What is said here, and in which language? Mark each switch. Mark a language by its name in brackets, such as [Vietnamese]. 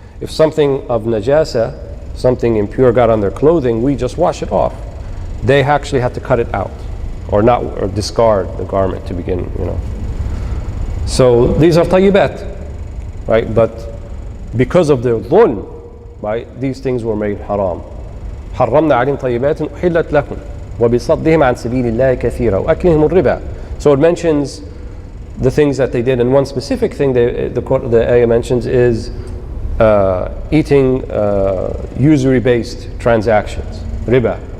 [English] If something of najasa, something impure, got on their clothing, we just wash it off. They actually had to cut it out, or discard the garment to begin, So these are tayyibat, right? But because of their dhulm, right, these things were made haram. [Arabic] حرمنا عليهم طيبات أحلت لكم وبصدهم عن سبيل الله كثيرا وأكلهم الربا. [English] So it mentions the things that they did, and one specific thing the ayah mentions is eating usury-based transactions, riba.